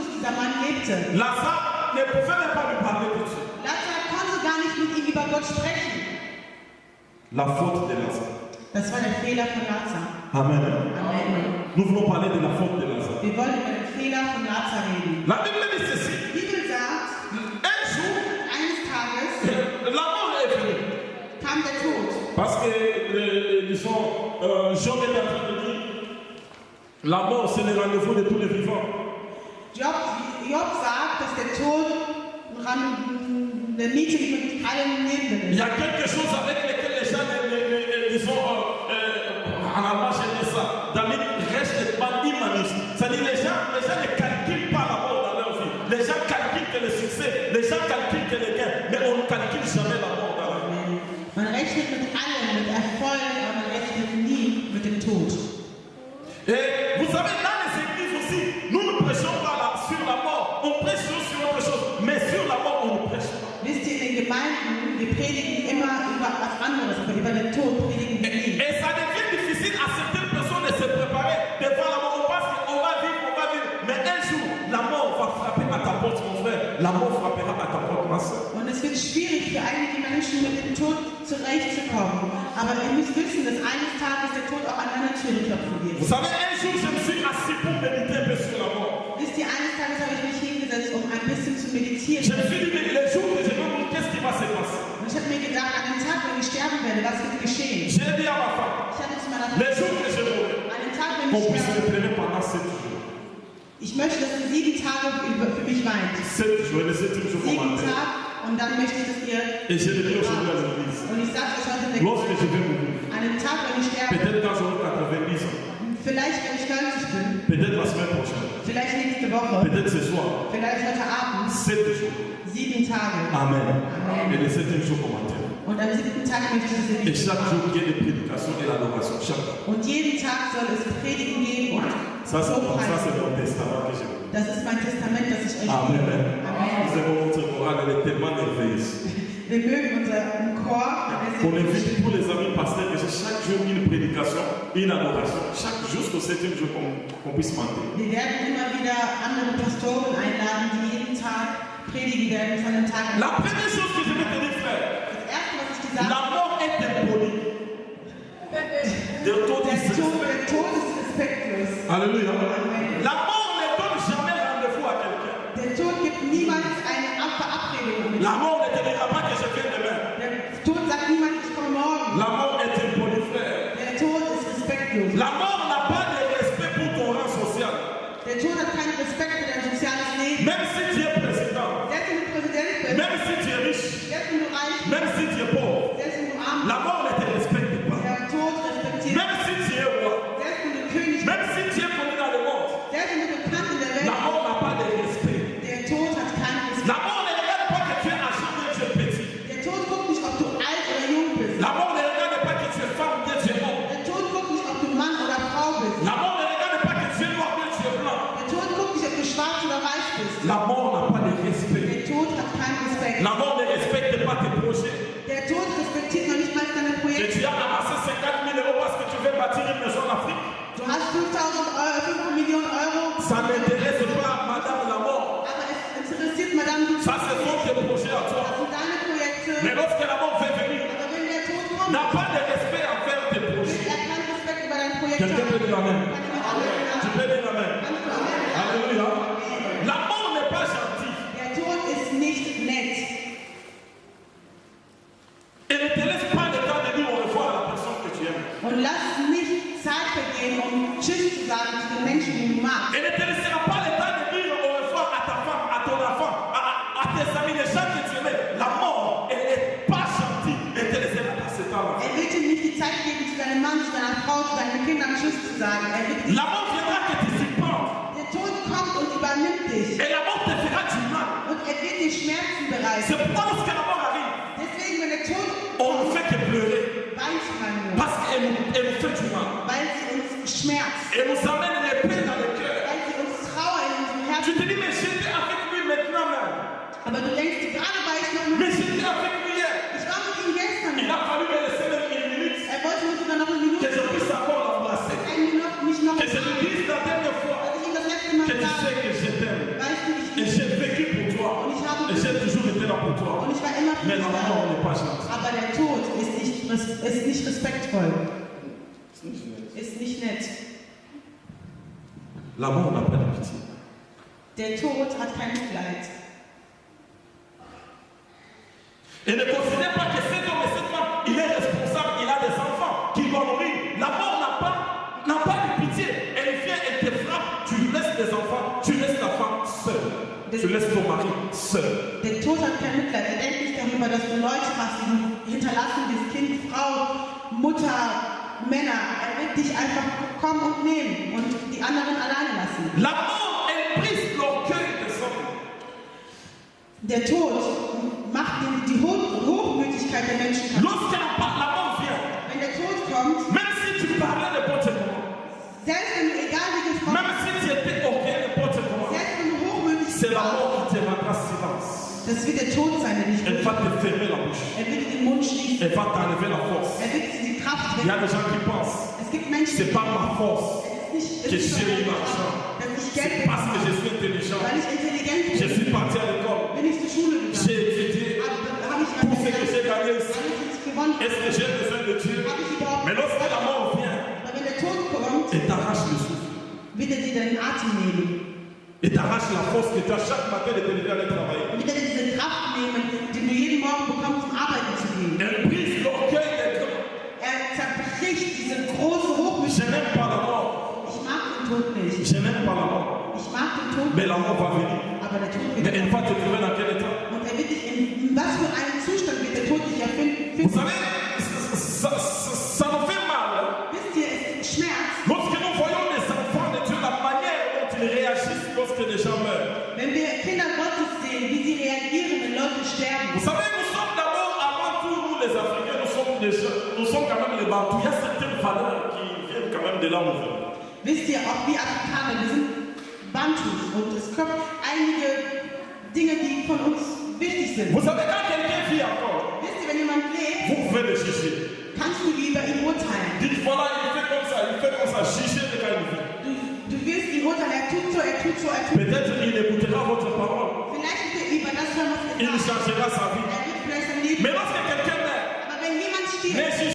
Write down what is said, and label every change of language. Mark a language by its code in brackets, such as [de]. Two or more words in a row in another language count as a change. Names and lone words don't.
[de] dieser Mann lebte. [fr] Lazare ne pouvait même pas lui parler de Dieu. [de] Lazarus konnte gar nicht mit ihm über Gott sprechen. [fr] La faute de Lazare. [de] Das war der Fehler von Lazarus. [fr] Amen. [de] Amen. [fr] Nous voulons parler de la faute de Lazare. [de] Wir wollen über den Fehler von Lazarus reden. [fr] La Bible dit ceci. [de] Die Bibel sagt, [fr] Un jour, [de] eines Tages [fr] la mort est venue. [de] kam der Tod. [fr] Parce que, disons, Job est en train de dire, la mort c'est le rendez-vous de tous les vivants. [de] Job sagt, dass der Tod der Meeting mit allen Lebenden [fr] Il y [de] ist. [fr] a quelque chose avec lequel les gens, disons, en allemand je dis ça, dans les restent pas humanistes. C'est-à-dire les gens ne calculent pas la mort dans leur vie. Les gens calculent que le succès, les gens calculent que le gain, mais on ne calcule jamais la mort dans leur vie. [de] Man rechnet mit allem, mit Erfolg, aber man rechnet nie mit dem Tod. [fr] Et vous savez, dans les églises aussi, nous ne prêchons pas sur la mort, on prêche sur autre chose, mais sur la mort, on ne prêche pas. [de] Wisst ihr, in den Gemeinden, wir predigen immer über was anderes, aber über den Tod predigen wir nie. [fr] Et ça devient difficile à certaines personnes de se préparer devant la mort. On pense qu'on va vivre, mais un jour, la mort va frapper à ta porte, mon frère. La mort frappera à ta porte, ma soeur. [de] Und es wird schwierig für einige Menschen mit dem Tod zurechtzukommen. Aber ihr müsst wissen, dass eines Tages der Tod auch an deiner Tür klopfen wird. [fr] Vous savez, un jour, je me suis assis pour méditer un peu sur la mort. [de] Wisst ihr, eines Tages habe ich mich hingesetzt, um ein bisschen zu meditieren. [fr] Je me suis dit, mais les jours que je vais mourir, qu'est-ce qui va se passer? [de] Und ich habe mir gedacht, an dem Tag, wenn ich sterben werde, was wird geschehen? [fr] J'ai dit à ma femme, [de] Ich hatte zu meiner [fr] les [de] Frau [fr] jours que je mourrai, [de] an dem Tag, wenn [fr] qu'on [de] ich [fr] puisse [de] sterbe, [fr] me pleurer pendant 7 jours. [de] ich möchte, dass ihr 7 Tage für mich weint. [fr] 7 jours, les 7 jours [de] 7 [fr] commentaires. [de] Tage und dann möchte ich, dass ihr... [fr] Et je le dis aujourd'hui à l'église. [de] Und ich sage euch heute in der [fr] Lorsque je vais mourir, [de] an dem Tag, wenn ich sterbe, [fr] peut-être quand j'aurai 90 ans, [de] vielleicht wenn ich 90 bin, [fr] peut-être la semaine prochaine, [de] vielleicht nächste Woche, [fr] peut-être ce soir, [de] vielleicht heute Abend, [fr] 7 jours. [de] 7 Tage. [fr] Amen. [de] Amen. [fr] Et le 7e jour commentaire. [de] Und am 7. Tag möchte ich, dass ihr [fr] Et [de] mich [fr] chaque jour, il y a des prédications et l'adoration. Chaque jour. [de] Und jeden Tag soll es Predigen geben und [fr] Ça, c'est mon [de] Lobpreis. [fr] testament que j'ai. [de] Das ist mein Testament, das ich euch [fr] Amen. [de] gebe. Amen. [fr] Nous aimons votre morale, elle est tellement merveilleuse. [de] Wir mögen unseren Chor. [fr] On invite tous les amis pasteurs que chaque jour une prédication, une adoration. Chaque jour, jusqu'au 7e jour, qu'on puisse mentir. [de] Wir werden immer wieder andere Pastoren einladen, die jeden Tag predigen werden von dem Tag an. [fr] La première chose que je vais te dire, frère, [de] Das erste, was ich dir sage, [fr] la mort est impolie. De tout [de] der Tod ist respektlos. [fr] Alléluia. La mort ne donne jamais rendez-vous à quelqu'un. [de] Der Tod gibt niemals eine Verabredung mit. [fr] La mort ne te dira pas que je viens demain. [de] Der Tod sagt niemals, ich komme morgen. [fr] La mort est impolie, frère. [de] Der Tod ist respektlos. [fr] La mort n'a pas de respect pour ton rang social. [de] Der Tod hat keinen Respekt für dein soziales Leben. [fr] Même si tu es président, [de] Selbst wenn du Präsident bist, [fr] même si tu es riche, [de] selbst wenn du reich bist, [fr] même si tu es pauvre, [de] selbst wenn du arm [fr] la [de] bist, [fr] mort ne te respecte pas. [de] der Tod respektiert. [fr] Même si tu es roi, [de] Selbst wenn du König bist, [fr] même si tu es connu dans le monde, [de] selbst wenn du bekannt in der [fr] la [de] Welt [fr] mort n'a pas de respect. [de] bist, der Tod hat keinen Respekt. [fr] La mort ne regarde pas que tu es âgé ou que tu es petit. [de] Der Tod guckt nicht, ob du alt oder jung bist. [fr] La mort ne regarde pas que tu es femme ou que tu es homme. [de] Der Tod guckt nicht, ob du Mann oder Frau bist. [fr] La mort ne regarde pas que tu es noir ou que tu es blanc. [de] Der Tod guckt nicht, ob du schwarz oder weiß bist. [fr] La mort n'a pas de respect. [de] Der Tod hat keinen Respekt. [fr] La mort ne respecte pas tes projets. [de] Der Tod respektiert noch nicht mal deine [fr] Que [de] Projekte. [fr] tu as amassé 50 000 euros parce que tu veux bâtir une maison en Afrique. [de] Du hast 5 Millionen Euro, [fr] Ça n'intéresse pas Madame la mort. [de] aber es interessiert Madame du. [fr] Ça, ce sont tes projets à [de] Das [fr] toi. [de] sind deine Projekte. [fr] Mais lorsque la mort fait venir, [de] Aber wenn der Tod kommt, [fr] n'a pas de respect envers tes projets. [de] er keinen Respekt über dein Projekt [fr] Quelqu'un peut dire Amen. [de] Kann ich auch Amen [fr] Tu [de] sagen? [fr] peux dire Amen. [de] Kannst du Amen sagen? [fr] Alléluia. La mort n'est pas gentille. [de] Der Tod ist nicht nett. [fr] Et ne te laisse pas le temps de dire au revoir à la personne que tu aimes. [de] Und lass nicht Zeit vergehen, um Tschüss zu sagen zu den Menschen, die du magst. [fr] Et ne te laissera pas le temps de dire au revoir à ta femme, à ton enfant, à tes amis, les gens que tu aimais. La mort, elle n'est pas gentille. Ne te laissera pas ce temps-là. [de] Er wird dir nicht die Zeit geben, zu deinem Mann, zu deiner Frau, zu deinen Kindern Tschüss zu sagen. Er wird [fr] La mort viendra que tu supportes. [de] der Tod kommt und übernimmt dich. [fr] Et la mort te fera du mal. [de] Und er wird dir Schmerzen bereiten. [fr] C'est pourquoi lorsque la mort arrive, [de] Deswegen, wenn der Tod [fr] on ne [de] kommt, [fr] fait que pleurer. [de] weint man nur. [fr] Parce qu'elle nous fait du mal. [de] Weil sie uns schmerzt. [fr] Elle nous amène les plaies dans le cœur. [de] Weil sie uns Trauer in unserem [fr] Tu [de] Herzen. [fr] te dis, mais j'étais avec lui maintenant même. [de] Aber du denkst, gerade war ich noch [fr] Mais [de] mit [fr] j'étais avec lui hier. [de] Ich war mit ihm gestern. [fr] Il a fallu me laisser même une minute. [de] Er wollte mir sogar noch eine [fr] Que [de] Minute. [fr] je puisse encore l'embrasser. [de] Mich noch [fr] Que je lui dise la dernière fois [de] Als ich ihm das letzte Mal [fr] que tu sais [de] sage, [fr] que je t'aime. [de] weißt du, ich [fr] Mais la mort n'est pas gentille. [de] Aber der Tod ist nicht respektvoll. Ist nicht nett. [fr] La mort n'a pas de pitié. Der Tod hat kein Mitleid. Et ne considère pas que cet homme et cette femme, il est responsable, il a des enfants qui doivent mourir. La mort n'a pas de pitié. Elle vient, elle te frappe, tu laisses les enfants, tu laisses la femme seule. Tu laisses ton mari seul. [de] Der Tod hat kein Mitleid. Er denkt nicht darüber, dass du Leute hast, die hinterlassen, das Kind, Frau, Mutter, Männer. Er wird dich einfach kommen und nehmen und die anderen alleine lassen. [fr] La mort, elle brise l'orgueil des hommes. [de] Der Tod macht die Hochmütigkeit der Menschen kaputt. [fr] Lorsque la mort vient, [de] Wenn der Tod kommt, [fr] même si tu parlais n'importe comment, [de] selbst wenn du egal wie gesprochen [fr] même si tu étais orgueilleux n'importe comment, [de] selbst wenn du hochmütig [fr] c'est la [de] warst, [fr] mort qui te rendra silence. [de] das wird der Tod sein, der dich [fr] Elle va te fermer la bouche. [de] Er wird den Mund schließen. [fr] Elle va t'enlever la force. [de] Er wird die Kraft [fr] Il y a [de] weg. [fr] des gens qui pensent, [de] Es gibt Menschen, [fr] c'est pas ma force [de] es [fr] que [de] ist [fr] j'ai eu [de] nicht [fr] l'argent. [de] dass ich [fr] C'est [de] Geld [fr] parce que je suis intelligent. [de] weil ich intelligent [fr] Je [de] bin, [fr] suis parti à l'école. [de] bin ich zur Schule gegangen. [fr] J'ai étudié [de] Habe ich [fr] pour ce que j'ai gagné ici. [de] alles jetzt gewonnen. [fr] Est-ce que j'ai besoin de Dieu? [de] Habe ich überhaupt [fr] Mais lorsque la mort vient, [de] Aber wenn der Tod kommt, [fr] et t'arrache le souffle, [de] wird er dir deinen Atem nehmen. [fr] et t'arrache la force que tu as chaque matin de te lever à aller travailler. [de] Wird er dir diese Kraft nehmen, die du jeden Morgen bekommst, um arbeiten zu gehen. [fr] Elle brise l'orgueil des grands. [de] Er zerbricht diese große [fr] Je [de] Hochmütigkeit. [fr] n'aime pas la mort. [de] Ich mag den Tod nicht. [fr] Je n'aime pas la mort. [de] Ich mag den Tod [fr] Mais [de] nicht. [fr] la mort va venir. [de] Aber der Tod [fr] Mais [de] wird [fr] elle va te trouver dans quel état? [de] Und er wird dich in was für einem Zustand wird der Tod dich erfinden. [fr] Vous savez, ça nous fait mal. Hein? [de] Wisst ihr, es schmerzt, [fr] Lorsque nous voyons les enfants de Dieu, la manière dont ils réagissent lorsque les gens meurent. [de] wenn wir Kinder Gottes sehen, wie sie reagieren, wenn Leute sterben. [fr] Vous savez, nous sommes d'abord, avant tout, nous les Africains, nous sommes quand même les Bantous. Il y a certaines valeurs qui viennent quand même de là où nous venons. [de] Wisst ihr, auch wir Afrikaner, wir sind Bantus und es kommen einige Dinge, die von uns wichtig sind. [fr] Vous savez, quand quelqu'un vit encore, [de] Wisst ihr, wenn jemand lebt, [fr] vous pouvez le juger. [de] kannst du über ihn urteilen. [fr] Dites voilà, il fait comme ça, jugez le gars, il vit. [de] Du wirst ihn urteilen, er tut so, er tut so, er tut so. [fr] Peut-être il écoutera votre parole. [de] Vielleicht wird er über das hören, was [fr] Il [de] er sagt. [fr] changera sa vie. [de] Er wird vielleicht sein Leben. [fr] Mais lorsque quelqu'un meurt, [de] Aber wenn jemand stirbt, [fr] mais